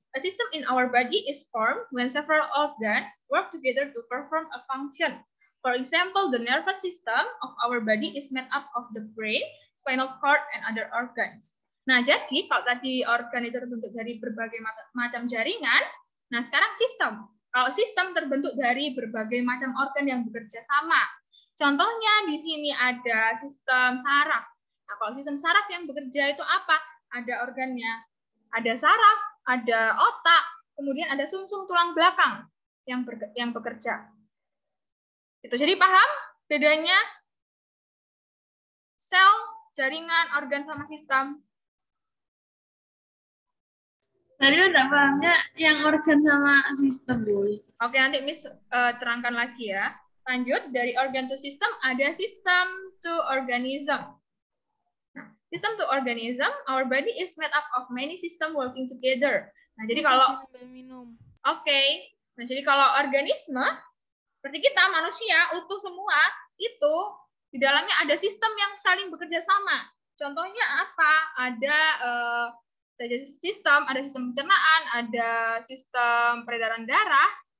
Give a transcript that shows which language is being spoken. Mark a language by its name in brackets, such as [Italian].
[English] A system in our body is formed when several organs work together to perform a function. For example, the nervous system of our body is made up of the brain, spinal cord, and other organs. [Indonesian] Nah, jadi kalau tadi organ itu terbentuk dari berbagai macam jaringan, nah sekarang sistem. Kalau sistem terbentuk dari berbagai macam organ yang bekerja sama. Contohnya di sini ada sistem saraf. Nah, kalau sistem saraf yang bekerja itu apa? Ada organnya. Ada saraf, ada otak, kemudian ada sumsum tulang belakang yang bekerja. Itu jadi paham bedanya sel, jaringan, organ sama sistem? Tadi udah pahamnya yang organ sama sistem, boy. Oke, nanti Miss terangkan lagi ya. Lanjut, dari organ to system ada [English] system to organism. Nah, system to organism, our body is made up of many system working together. [Indonesian] Nah, jadi kalau Nah, jadi kalau organisme seperti kita manusia utuh semua itu di dalamnya ada sistem yang saling bekerja sama. Contohnya apa? Ada sistem pencernaan, ada sistem peredaran darah,